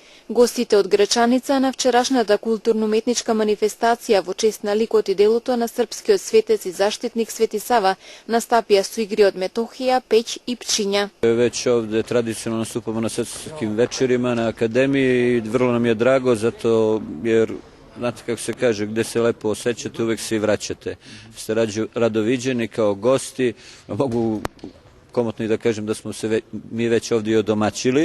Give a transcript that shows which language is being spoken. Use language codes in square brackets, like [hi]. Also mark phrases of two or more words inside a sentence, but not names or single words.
[mk] Гостите од Грачаница на вчерашната културно-уметничка манифестација во чест на ликот и делото на српскиот светец и заштитник Свети Сава настапија со игри од метохија, пеќ и пчиња. [sr] Već ovde tradicionalno nastupamo na svetskim večerima na akademiji i vrlo nam je drago zato jer znate kako se kaže, gde se lepo osjećate, uvek se i vraćate. Ste rado viđeni kao gosti, mogu komotno i da kažem da smo se mi već ovdje i odomaćili.